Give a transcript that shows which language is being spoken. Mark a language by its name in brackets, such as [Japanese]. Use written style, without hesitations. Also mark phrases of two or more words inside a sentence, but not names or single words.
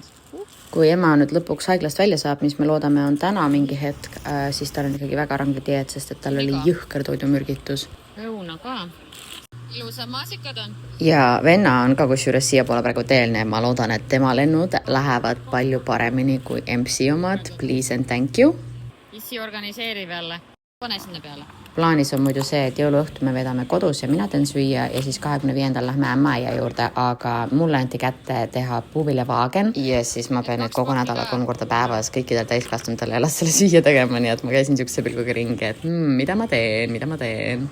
[Estonian] Kui ema nüüd lõpuks haiglast välja saab, mis me loodame on täna mingi hetk, siis tal on ikkagi väga range dieet, sest et tal oli jõhker toidumürgitus. Õuna ka. Ilusad maasikad on. Ja venna on ka kusjuures siia poole praegu teelne. Ma loodan, et tema lennud lähevad palju paremini kui MC omad. [English] Please and thank you. [Estonian] Isi organiseerib jälle. Pane sinna peale. Plaanis on muidu see, et jõuluõhtu me vedame kodus ja mina teen süüa ja siis 25. lähme ämmaia juurde, aga mulle anti kätte teha puuviljavaagen ja siis ma pean nüüd kogu nädala 3 korda päevas kõikidel täiskasvanutel ja lastele süüa tegema, nii et ma käisin siukse pilguga ringi, et mida ma teen.